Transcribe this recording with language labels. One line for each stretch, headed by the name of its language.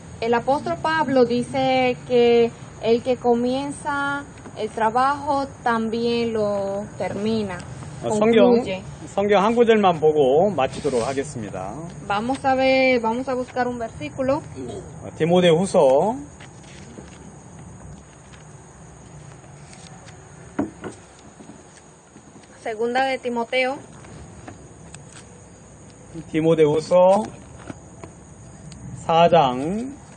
Spanish: El apóstol Pablo dice que el que comienza el trabajo también lo termina.
Korean: 성경 한 구절만 보고 마치도록 하겠습니다.
Spanish: Vamos a buscar un versículo.
Korean: 디모데후서
Spanish: 2 de Timoteo,
Korean: 디모데후서 4장